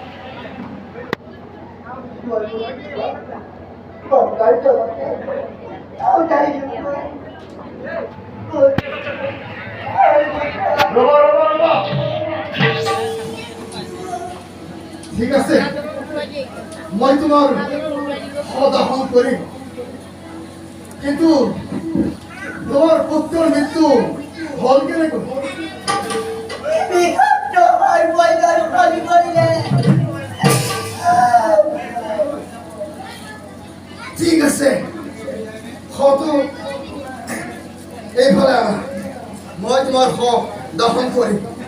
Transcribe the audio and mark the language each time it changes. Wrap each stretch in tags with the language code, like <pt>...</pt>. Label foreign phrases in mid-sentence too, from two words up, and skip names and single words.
<as>গংগাৰ জলতে ঠিক আছে মই তোমাৰ সদাহন কৰিম</as> <bn>কিন্তু তোমার পুত্রের মৃত্যু হল কেন</bn> <as>ঠিক আছে হয়তো এইফালে মই তোমার দহন করি</as>